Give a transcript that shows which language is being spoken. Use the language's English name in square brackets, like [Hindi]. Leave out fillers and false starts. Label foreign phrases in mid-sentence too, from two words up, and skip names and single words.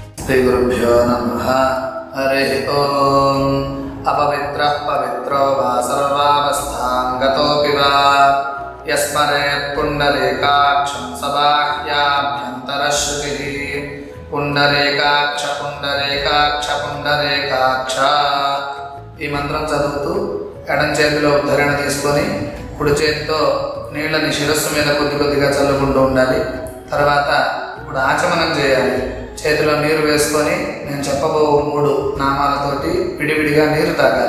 [Sanskrit] श्रीगुरुभ्यो नमः। हरि ओम। अपवित्रः पवित्रो वा सर्वावस्थां गतोऽपि वा यस्मरेत् पुण्डरीकाक्षं सबाह्याभ्यन्तरश्रुतिः। पुण्डरीकाक्ष पुण्डरीकाक्ष पुण्डरीकाक्ष। [Telugu] ఈ మంత్రం చదువుతూ ఎడం చేతిలో ఉద్ధరణ తీసుకొని కుడి చేతితో నీళ్ళని శిరస్సు మీద కొద్ది కొద్దిగా చల్లుకుంటూ ఉండాలి. తర్వాత ఇప్పుడు ఆచమనం చేయాలి. చేతిలో నీరు వేసుకొని నేను చెప్పబో 3 నామాలతోటి విడివిడిగా నీరు తాగాలి.